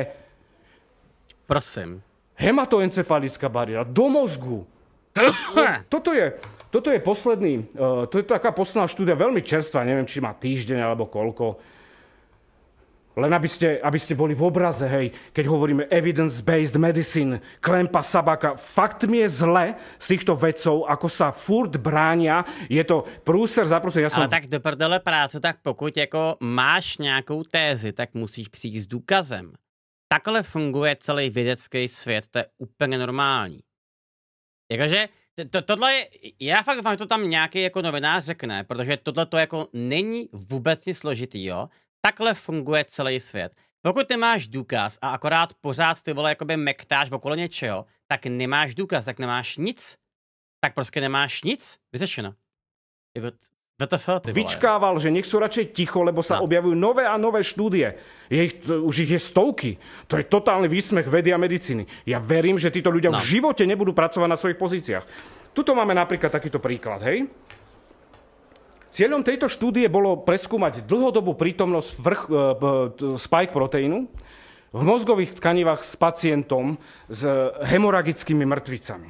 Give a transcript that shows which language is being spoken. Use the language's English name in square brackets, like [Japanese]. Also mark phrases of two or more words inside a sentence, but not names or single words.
[Slovak] Prosím. Hematoencefalická bariéra do mozgu. Toto je posledný, to je taká posledná štúdia, veľmi čerstvá, neviem, či má týždeň alebo koľko. Len aby ste boli v obraze, hej, keď hovoríme [English] evidence-based medicine, [Slovak] Klempa, Sabaka, fakt mi je zle z týchto vedcov, ako sa furt bránia, je to průser za průser. [Czech] Ale tak do prdele práce, tak pokud jako máš nějakou tézi, tak musíš přijít s důkazem. Takhle funguje celý vědecký svět, to je úplně normální. Jakože tohle je, já fakt doufám, že to tam nějaký jako novinář řekne, protože tohle to jako není vůbec nic složitýho. Takhle funguje celý svět. Pokud nemáš důkaz a akorát pořád ty vole jakoby mektáš okolo něčeho, tak nemáš důkaz, tak nemáš nic. Tak prostě nemáš nic. Vyřešeno. [Slovak] Vyčkával, že nech sú radšej ticho, lebo sa objavujú nové a nové štúdie. Už ich je stovky. To je totálny výsmech vedy a medicíny. Ja verím, že títo ľudia v živote nebudú pracovať na svojich pozíciách. Tuto máme napríklad takýto príklad, hej? Cieľom tejto štúdie bolo preskúmať dlhodobú prítomnosť spike proteínu v mozgových tkanivách s pacientom s hemoragickými mrtvicami.